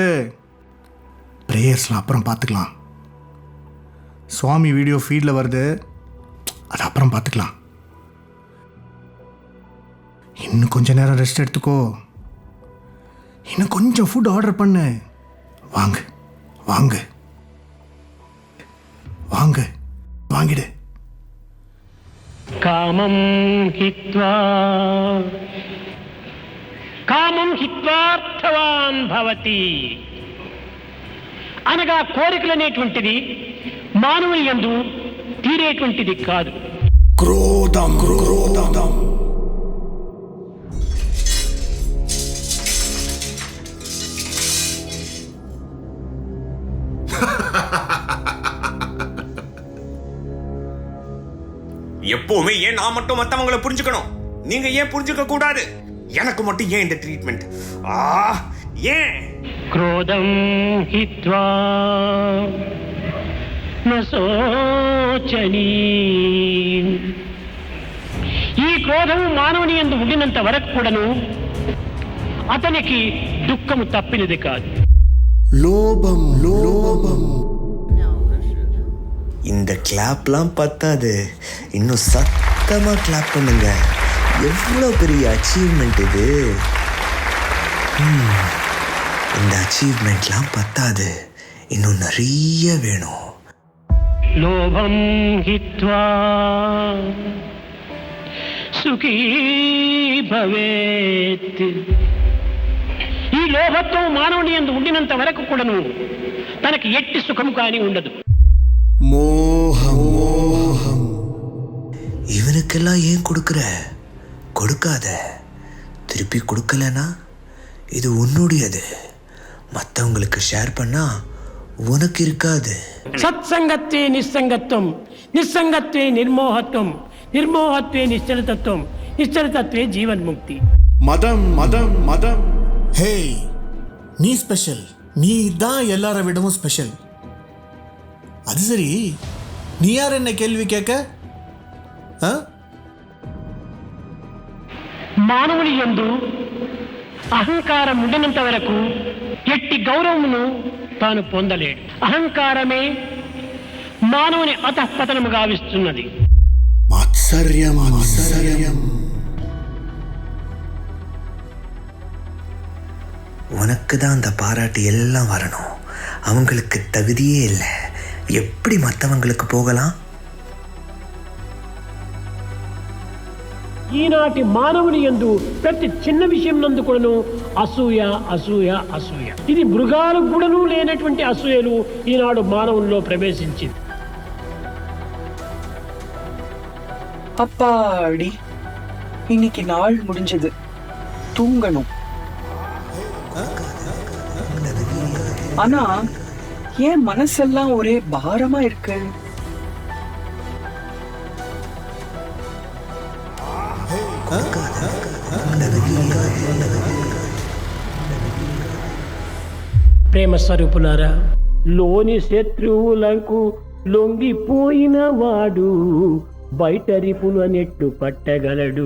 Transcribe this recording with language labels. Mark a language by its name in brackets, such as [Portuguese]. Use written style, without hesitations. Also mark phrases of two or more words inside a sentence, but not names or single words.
[Tamil] ப்ரேயர்ஸ்லாம் அப்புறம் பார்த்துக்கலாம். சுவாமி வீடியோ ஃபீடில் வருது, அது அப்புறம் பார்த்துக்கலாம். இன்னும் கொஞ்ச நேரம் ரெஸ்ட் எடுத்துக்கோ. இன்னும் கொஞ்சம் ஃபுட் ஆர்டர் பண்ணு. வாங்க வாங்க வாங்க, வாங்கிடு. [Sanskrit] కామం హిత్వా అర్థవాన్ భవతి [Telugu] అనగా కోరికలనేటువంటిది మానవుని యందు తీరేటువంటిది కాదు. క్రోధం క్రోధం. [Tamil] எப்பவுமே ஏன் நான் மட்டும் மத்தவங்களை புரிஞ்சுக்கணும், நீங்க ஏன் புரிஞ்சுக்க கூடாது? எனக்கு மட்டும் ஏன் இந்த ட்ரீட்மெண்ட்? ஏன்? [Sanskrit] క్రోధం హిత్వా నశోచనీ. [Telugu] ఈ క్రోధము మానవుని యందు ఉండినంత వరకు కూడాను అతనికి దుఃఖము తప్పినది కాదు. [Tamil] லோபம் லோபம். இந்த கிளாப்லாம் பத்தாது, இன்னும் சத்தமா கிளாப் பண்ணுங்க. எவ்வளோ பெரிய அச்சீவ்மெண்ட் இது. இந்த அச்சீவ்மெண்ட்லாம் பத்தாது, இன்னும் நிறைய வேணும். [Sanskrit] లోభం హిత్వా సుఖీ భవేత్. [Telugu] ఈ లోభత్వం మానవుని యందు ఉండినంత వరకు కూడాను తనకి ఎట్టి సుఖము కానీ ఉండదు. [Tamil] மோகம் மோகம். இவனுக்கெல்லாம் ஏன் கொடுக்குற? கொடுக்காத. திருப்பி கொடுக்கலனா இது உன்னுடையது. மற்றவங்களுக்கு ஷேர் பண்ணா உனக்கு இருக்காது. [Sanskrit] సత్సంగత్వే నిస్సంగత్వం, నిస్సంగత్వే నిర్మోహత్వం, నిర్మోహత్వే నిశ్చలతత్వం, నిశ్చలతత్వే జీవన్ముక్తి. [Tamil] மதம் மதம் மதம். ஹே, நீ ஸ்பெஷல். நீ தான் எல்லாரை விடவும் ஸ்பெஷல். அது சரி, நீ யார் என்ன கேள்வி கேட்க? [Telugu] మానవుని యందు అహంకారం ఉండినంత వరకు ఎట్టి గౌరవమును తాను పొందలేడు. అహంకారమే మానవుని అధఃపతనము గావిస్తున్నది. మాత్సర్యం మాత్సర్యం. [Tamil] உனக்கு தான் அந்த பாராட்டு எல்லாம் வரணும். அவங்களுக்கு தகுதியே இல்லை. எப்படி மற்றவங்களுக்கு போகலாம்? [Telugu] ఈనాటి మానవుని యందు ప్రతి చిన్న విషయం నందు కూడాను అసూయ అసూయ అసూయ. ఇది మృగాలకు కూడాను లేనటువంటి అసూయలు ఈనాడు మానవుల్లో ప్రవేశించింది. [Tamil] அப்பாடி, இன்னைக்கு நாள் முடிஞ்சது, தூங்கணும். ஆனா ஏன் மனசெல்லாம் ஒரே பாரமா இருக்கு? [Telugu] ప్రేమ స్వరూపులారా, లోని శత్రువులకు లొంగిపోయిన వాడు బయట రిపున నెట్టు పట్టగలడు.